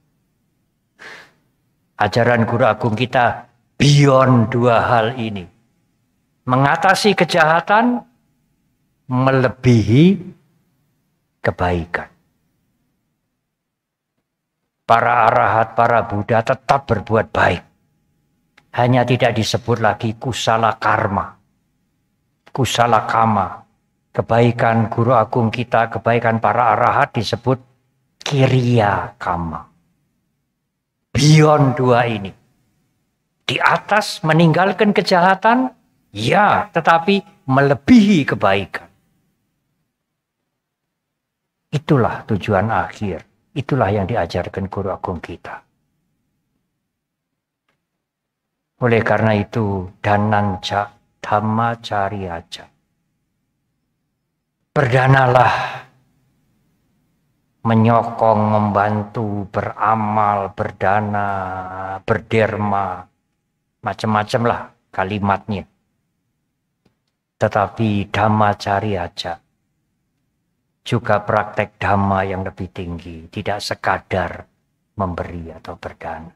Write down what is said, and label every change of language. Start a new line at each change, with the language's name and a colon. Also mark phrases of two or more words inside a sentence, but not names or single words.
Indonesian: Ajaran Guru Agung kita beyond dua hal ini. Mengatasi kejahatan, melebihi kebaikan. Para arahat, para Buddha tetap berbuat baik. Hanya tidak disebut lagi
Pali: kusala karma, kusala kama.
Indonesian: Kebaikan Guru Agung kita, kebaikan para arahat disebut
Pali: kiriya kama.
Indonesian: Beyond dua ini. Di atas meninggalkan kejahatan, ya, tetapi melebihi kebaikan. Itulah tujuan akhir. Itulah yang diajarkan Guru Agung kita. Oleh karena itu,
Pali: dananca dhamma cariaca.
Indonesian: Berdanalah, menyokong, membantu, beramal, berdana, berderma, macam-macam lah kalimatnya. Tetapi
Pali: dhamma cariaca,
Indonesian: juga praktek dhamma yang lebih tinggi, tidak sekadar memberi atau berdana.